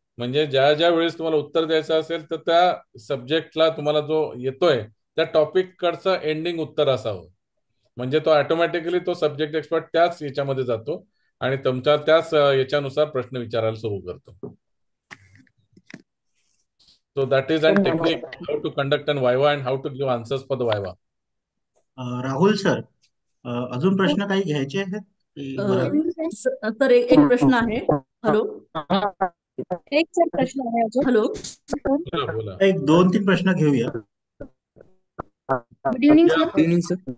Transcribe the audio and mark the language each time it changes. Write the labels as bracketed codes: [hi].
[mr] म्हणजे ज्या ज्या वेळेस तुम्हाला उत्तर द्यायचं असेल तर त्या सब्जेक्टला तुम्हाला जो येतोय त्या टॉपिक कडचं एंडिंग उत्तर असावं. म्हणजे तो ऑटोमॅटिकली तो सब्जेक्ट एक्सपर्ट त्याच याच्यामध्ये जातो आणि तुमच्या त्याच याच्यानुसार प्रश्न विचारायला सुरू करतो. [en] So that is an technique how to conduct an viva and how to give answers for the viva. [mr] Rahul sir, अजून प्रश्न काही घ्यायचे आहेत? सर एक प्रश्न आहे. हॅलो. एक सर प्रश्न आहे अजून. हॅलो. एक 2-3 प्रश्न घेऊया. [en] Good evening sir. Good evening sir.